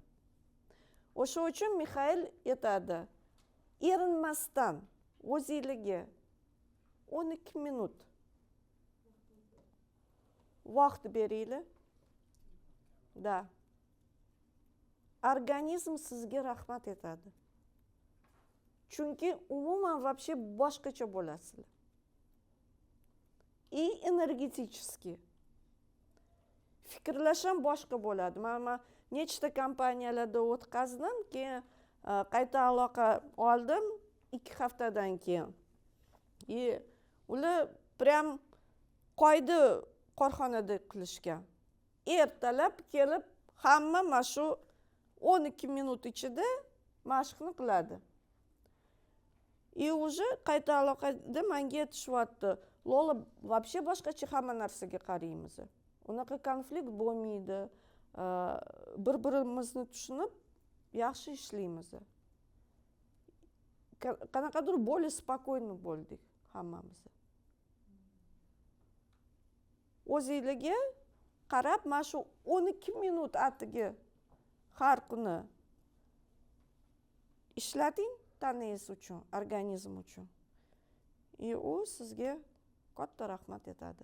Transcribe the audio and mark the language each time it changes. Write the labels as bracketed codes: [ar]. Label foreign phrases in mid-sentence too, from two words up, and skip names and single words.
[uz] O'sha uchun Mixail aytadi, erinmasdan o'zingizga 12 minut vaqt beringlar. Da. Organizm sizga rahmat etadi. Chunki umuman вообще boshqacha bo'lasizlar. [ru] И энергетически. [uz] Fikrlash ham boshqa bo'ladi. Men nechta kompaniyalarda o'tkazdim, keyin qayta aloqa oldim 2 haftadan keyin. Ular prям qoida korxonada qilishgan. Ertalab kelib hamma mana shu 12 minut ichida mashqni qiladi. Уже qayta aloqada menga aytishyapti, Lola вообще boshqacha hamma narsaga qaraymiz. Unaqa konflikt bo'lmaydi. Bir-birimizni tushunib yaxshi ishlaymiz. Qanaqadir [ru] более спокойно [uz] bo'ldik hammamiz. O'zingizga qarab, mana shu 12 minut atiga har kuni ishlating tanangiz uchun, organizm uchun. U sizga katta rahmat etadi.